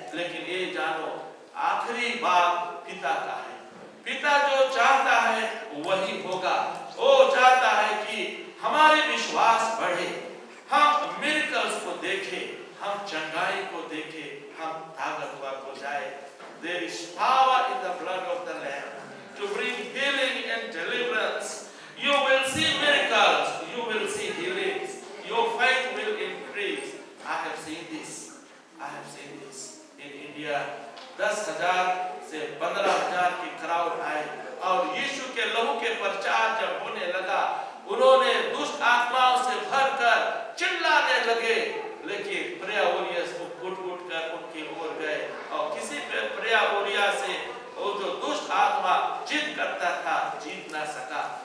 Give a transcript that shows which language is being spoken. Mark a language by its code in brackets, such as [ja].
[hi] लेकिन ये जानो आखिरी बात पिता का है, पिता जो चाहता है वही होगा। वो चाहता है कि हमारे विश्वास बढ़े, हम मिरेकल्स को देखें, हम चंगाई को देखें, हम ताकतवर हो जाए। [en] There is power in the blood of the Lamb to bring healing and deliverance. You will see miracles, you will see healings, your faith will increase. I have seen this. I have seen this in India. [hi] 10,000 से 15,000 की crowd I, और यीशु के लहू के प्रचार जब होने लगा, उन्होंने दुष्ट आत्माओं से भरकर चिल्लाने लगे। लेकिन प्रेयर वॉरियर्स को उठ कर उनके ओर गए, और किसी प्रेयर वॉरियर से वो जो दुष्ट आत्मा जिद करता था, जीत ना सका।